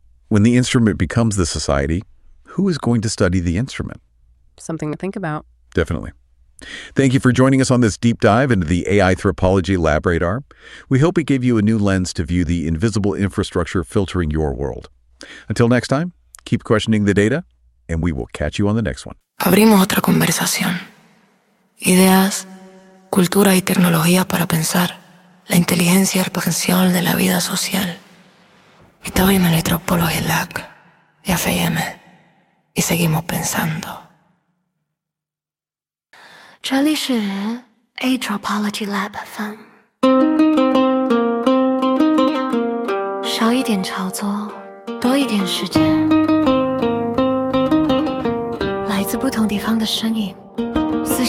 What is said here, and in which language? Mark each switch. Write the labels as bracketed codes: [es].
[en] When the instrument becomes the society, who is going to study the instrument? Something to think about. Definitely. Thank you for joining us on this deep dive into the AI Anthropology Lab Radar. We hope it gave you a new lens to view the invisible infrastructure filtering your world. Until next time, keep questioning the data, and we will catch you on the next one. [es] Abrimos otra conversación. Ideas, cultura y tecnología para pensar la inteligencia artificial de la vida social. Estaba en el Anthropology Lab de FAM y seguimos pensando. [zh] 这里是 Anthropology Lab FM， 少一点炒作，多一点时间，来自不同地方的声音，思想。